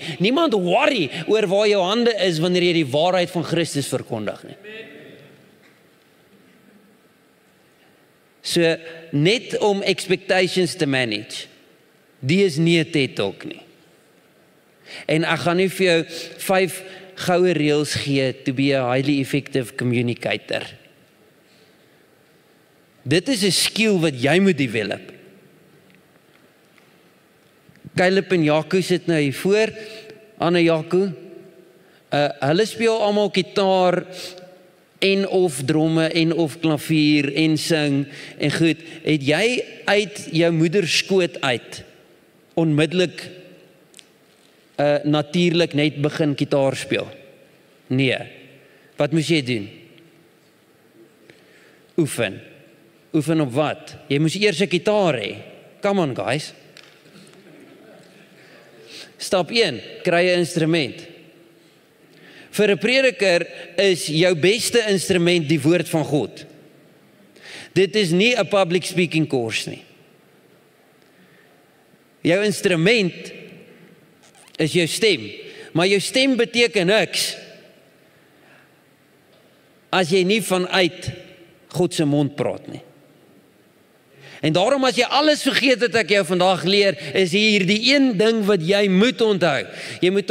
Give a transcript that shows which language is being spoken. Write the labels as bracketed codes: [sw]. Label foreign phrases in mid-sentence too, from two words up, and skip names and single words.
[af] Niemand worry oor waar jou hande is wanneer jy die waarheid van Christus verkondig nie. So, net om expectations te manage. Die is nie 'n TED Talk nie. En ek gaan nie vir jou 5 goue reëls gee [en] to be a highly effective communicator. [af] Dit is 'n skill wat jy moet develop. Caleb en Jaco sit nou hier voor, Anne Jaco. Hulle speel almal gitaar en of dromme en of klavier en sing en goed. Het jy uit jou moeder skoot uit onmiddellik natuurlik net begin gitaar speel? Nee. Wat moes jy doen? Oefen. Oefen op wat? Jy moes eers 'n gitaar hê. [en] Come on guys. [af] Stap 1, kry 'n instrument. Vir 'n prediker is jou beste instrument die woord van God. Dit is nie 'n [en] public speaking course [af] nie. Jou instrument is jou stem, maar jou stem beteken niks as jy nie vanuit God se mond praat nie. En daarom as jy alles vergeet wat ek jou vandag leer, is hier die een ding wat jy moet onthou.